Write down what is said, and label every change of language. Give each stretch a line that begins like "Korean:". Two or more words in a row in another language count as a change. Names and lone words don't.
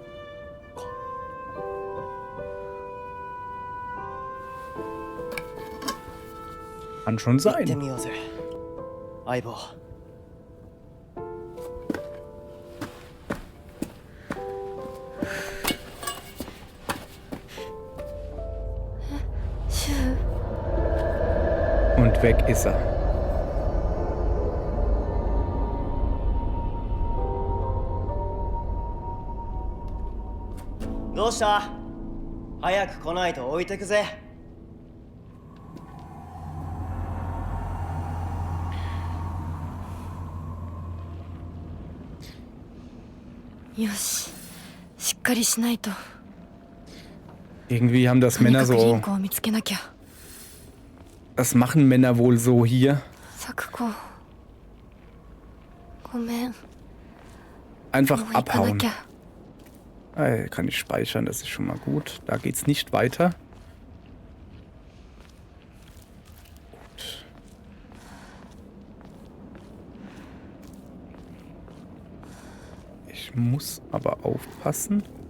German: Kann schon
Japanese: 行って
German: sein.
Japanese: みようぜ、相棒。シュウ。
German: Und weg ist er.
Japanese: どうした？早く来ないと置いてくぜ。よし、しっかりしないと。
German: Irgendwie haben das
Japanese: とに
German: Männer
Japanese: かくリン
German: so.
Japanese: コを見つけなきゃ。
German: Das machen Männer wohl so hier.
Japanese: サクコ、ごめん。も
German: Einfach
Japanese: う行かな
German: abhauen.
Japanese: きゃ。
German: Kann ich speichern, das ist schon mal gut. Da geht's nicht weiter. Gut. Ich muss aber aufpassen.